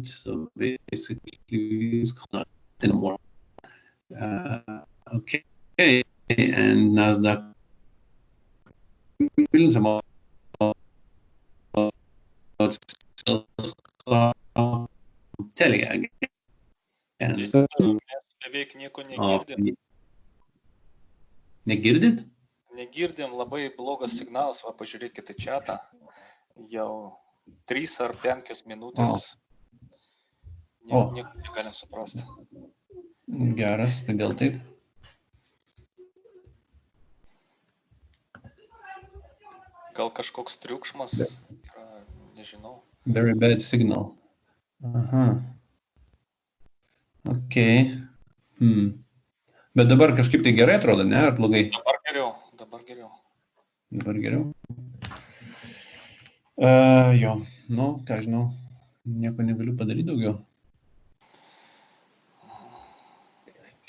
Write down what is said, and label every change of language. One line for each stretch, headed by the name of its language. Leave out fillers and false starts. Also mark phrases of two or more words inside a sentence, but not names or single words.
English: So basically, it's not anymore. Okay, and Nasdaq Vilnius about Telia again.
Lithuanian: Mes beveik nieko negirdim. Negirdit? Negirdim, labai blogas signalas, va pažiūrėkite čatą. Jau 3 ar 5 minutės. Nieko negalim suprasti. Geras, kodėl taip? Gal kažkoks triukšmas yra, nežinau.
English: Very bad signal. Aha. Ok.
Lithuanian: Bet dabar kažkaip tai gerai atrodo, ne? Ar blogai? Dabar geriau. Dabar geriau? Jo, nu, ką žinau, nieko negaliu padaryti daugiau.